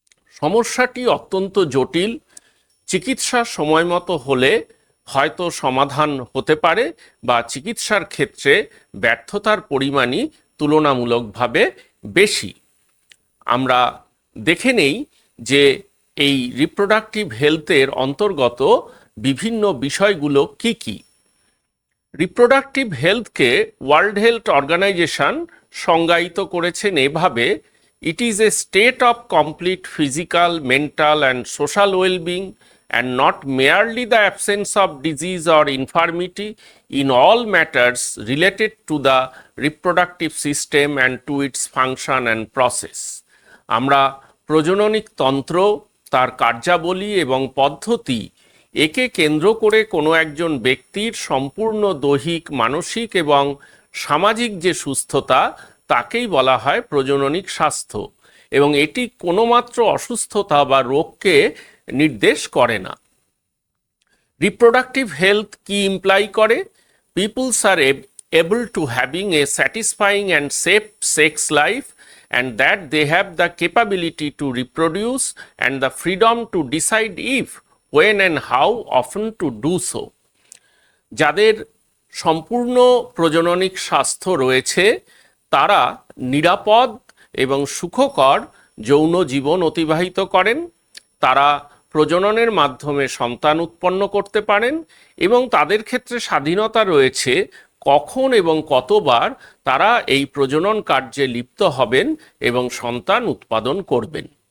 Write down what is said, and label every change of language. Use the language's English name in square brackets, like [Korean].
[Bangla] সমস্যাটি অত্যন্ত জটিল। চিকিৎসা সময় মতো হলে হয়তো সমাধান হতে পারে, বা চিকিৎসার ক্ষেত্রে ব্যর্থতার পরিমাণই তুলনামূলকভাবে বেশি। আমরা দেখে নেই যে এই রিপ্রোডাক্টিভ হেলথের অন্তর্গত বিভিন্ন বিষয়গুলো কি কি। রিপ্রোডাক্টিভ হেলথকে ওয়ার্ল্ড হেলথ অর্গানাইজেশন সংজ্ঞায়িত করেছেন এভাবে: [English] It is a state of complete physical, mental and social wellbeing and not merely the absence of disease or infirmity in all matters related to the reproductive system and to its function and process. [Bangla] আমরা প্রজননিক তন্ত্র, তার কার্যাবলী এবং পদ্ধতি একে কেন্দ্র করে কোনো একজন ব্যক্তির সম্পূর্ণ দৈহিক, মানসিক এবং সামাজিক যে সুস্থতা তাকেই বলা হয় প্রজননিক স্বাস্থ্য, এবং এটি কোনো মাত্র অসুস্থতা বা রোগকে নির্দেশ করে না। রিপ্রোডাক্টিভ হেলথ কি ইমপ্লাই করে? [English] People's are able to having a satisfying and safe sex life and that they have the capability to reproduce and the freedom to decide if, when and how often to do so. [Bangla] যাদের সম্পূর্ণ প্রজননিক স্বাস্থ্য রয়েছে তারা নিরাপদ এবং সুখকর যৌন জীবন অতিবাহিত করেন। তারা প্রজননের মাধ্যমে সন্তান উৎপন্ন করতে পারেন এবং তাদের ক্ষেত্রে স্বাধীনতা রয়েছে কখন এবং কতবার তারা এই প্রজনন কার্যে লিপ্ত হবেন এবং সন্তান উৎপাদন করবেন।